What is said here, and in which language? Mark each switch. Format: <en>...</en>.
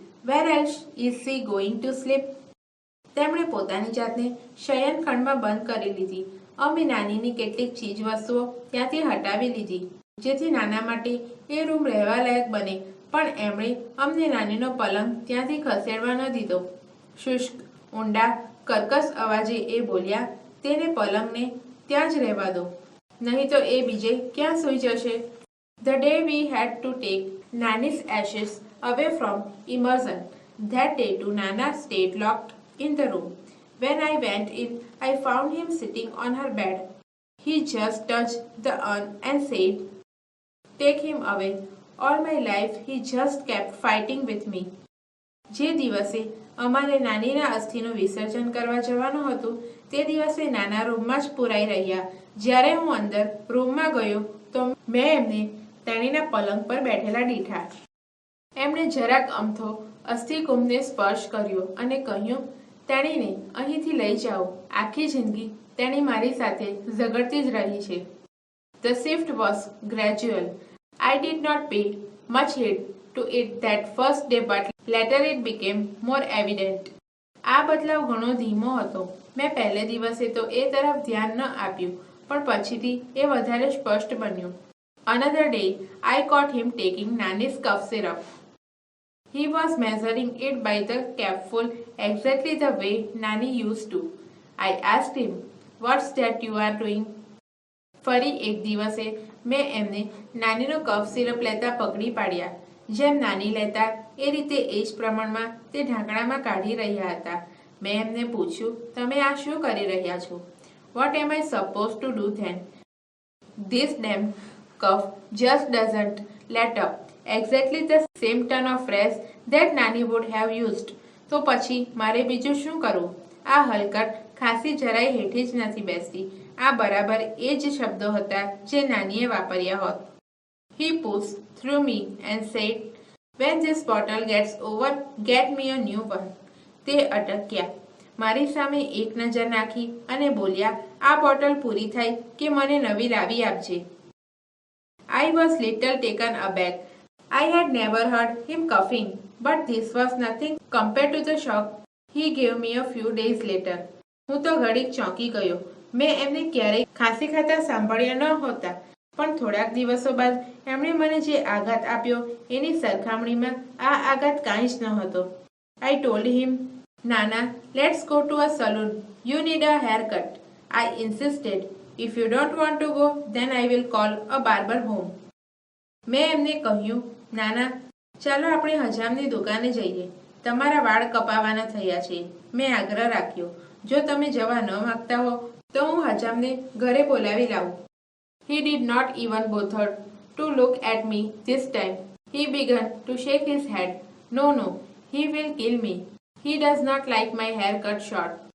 <en>Where else is she going to sleep?</en> <gu>તેમણે પોતાની જાતને શયનખંડમાં બંધ કરી લીધી. અમે નાનીની કેટલીક ચીજ વસ્તુઓ ત્યાંથી હટાવી લીધી, જેથી નાના માટે એ રૂમ રહેવા લાયક બને, પણ એમણે અમને નાનીનો પલંગ ત્યાંથી ખસેડવા ન દીધો. શુષ્ક, ઊંડા, કર્કશ અવાજે એ બોલ્યા, તેને પલંગને ત્યાં જ રહેવા દો, નહીં તો એ બીજે ક્યાં સૂઈ જશે.</gu> <en>The day we had to take Nani's ashes away from immersion, that day too Nana stayed locked in the room. When I went in, I found him sitting on her bed. He just touched the urn and said, take him away. All my life he just kept fighting with me.</en> <gu>જે દિવસે અમારે નાનીના અસ્થિનું વિસર્જન કરવા જવાનું હતું તે દિવસે નાના રૂમમાં જ પુરાઈ રહ્યા. જ્યારે હું અંદર રૂમમાં ગયો તો મેં એમને તેણીના પલંગ પર બેઠેલા દીઠા. એમણે જરાક અમથો અસ્થિકુંભને સ્પર્શ કર્યો અને કહ્યું, તેણીને અહીંથી લઈ જાઓ. આખી જિંદગી તેણી મારી સાથે ઝઘડતી જ રહી છે.</gu> <en>The shift was gradual. I did not pay much heed to it that first day, but later it became more evident.</en> <gu>આ બદલાવ ઘણો ધીમો હતો. મેં પહેલે દિવસે તો એ તરફ ધ્યાન ન આપ્યું, પણ પછીથી એ વધારે સ્પષ્ટ બન્યું.</gu> <en>Another day, I caught him taking Nani's cough syrup. He was measuring it by the capful exactly the way Nani used to. I asked him, what's that you are doing?</en> <gu>ફરી એક દિવસે મેં એમને નાનીનો કફ સિરપ લેતા પકડી પાડ્યા. જેમ નાની લેતા એ રીતે એ જ પ્રમાણમાં તે ઢાંકણામાં કાઢી રહ્યા હતા. મેં એમને પૂછ્યું, તમે આ શું કરી રહ્યા છો?</gu> <en>What am I supposed to do then? This damn cough just doesn't let up. Exactly the same turn of phrase that Nani would have used.</en> <gu>તો પછી મારે બીજું શું કરવું? આ હલકટ ખાંસી જરાય હેઠી જ નથી બેસતી. આ બરાબર એ જ શબ્દો હતા જે નાનીએ વાપર્યા હોત.</gu> <en>He pushed through me and said, when this bottle gets over, get me a new one.</en> <gu>તે અટક્યા. મારી સામે એક નજર નાખી અને બોલ્યા, આ બોટલ પૂરી થાય કે મને નવી લાવી આપજે.</gu> <en>I was little taken aback. I had never heard him coughing, but this was nothing compared to the shock he gave me a few days later.</en> <gu>હું તો ઘડીક ચોંકી ગયો. મેં એમને ક્યારેય ખાંસી ખાતા સાંભળ્યા ન હોતા, પણ થોડાક દિવસો બાદ એમણે મને જે આઘાત આપ્યો એની સરખામણીમાં આ આઘાત કાંઈ જ ન હતો.</gu> <en>I told him, Nana, let's go to a salon. You need a haircut. I insisted. If you don't want to go, then I will call a barber home.</en> <gu>મેં એમને કહ્યું, નાના, ચાલો આપણે હજામની દુકાને જઈએ. તમારા વાળ કપાવાના થયા છે. મેં આગ્રહ રાખ્યો. જો તમે જવા ન માગતા હો તો હું હજામને ઘરે બોલાવી લાવું.</gu> <en>He did not even bother to look at me this time. He began to shake his head. No, no, he will kill me. He does not like my hair cut short.</en>